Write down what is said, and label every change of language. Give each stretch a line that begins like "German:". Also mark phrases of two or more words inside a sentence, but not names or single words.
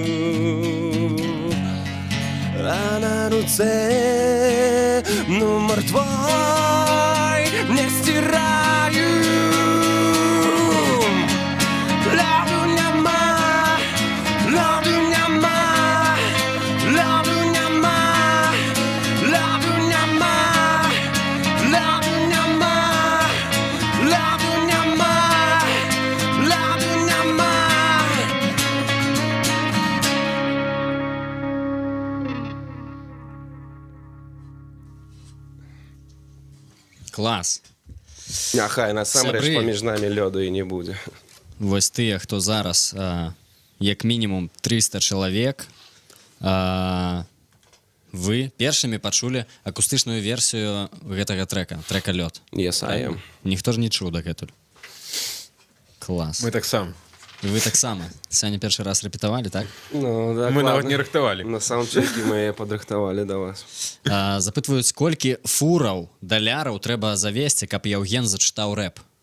Belarusian: а на руце номер твой не стираю. Ляду нема, ляду нема, ляду нема, ляду нема, ляду нема, ляду нема, ляду нема. Клас. Няхай насамрэч Сябры. паміж намі лёду і не будзе. Вось тыя, хто зараз як мінімум 300 чалавек, вы першымі пачулі акустычную версію гэтага трэка «Лёд».
English: Yes, I am.
Belarusian: Ніхто ж не чуў дагэтуль. Клас. Мы так сам. І вы таксама сёння першы раз рэпетавалі, так? Ну, да, Мы нават ладно. не рыхтавалі. На саундчекі мы падрыхтавалі да вас. Запытваюць, колькі фураў, даляраў трэба завесці, каб Яўген зачытаў рэп.